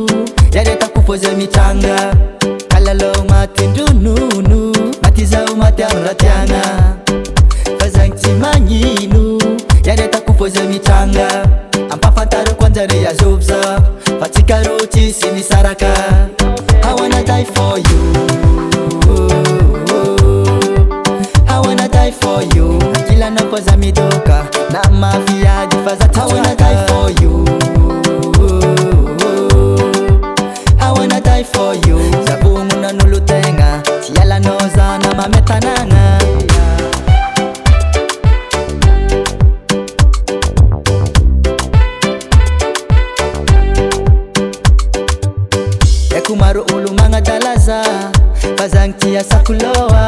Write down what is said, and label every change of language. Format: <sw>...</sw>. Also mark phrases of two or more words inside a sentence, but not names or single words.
<mg>Yaretako fô zay mitranga, kalalao maty ndronono. Maty zaho maty amy raha tiagna, fa zagny tsy magnino. Yaretako fô zay mitranga, ampafantarako anjare azovy za, fa tsika ro tsisy misaraka.</mg> <en>I wanna die for you, I wanna die for you.</en> <mg>Ankilanao fô za midoka, na mafiady fa za</mg> <en>I wanna die for you, I wanna die for you.</en> <mg>Zavogno n'olo tegna, tsy ialanao za na mame tanagna. Eko maro olo magnadalaza, fa zagny ty asako loa.</mg>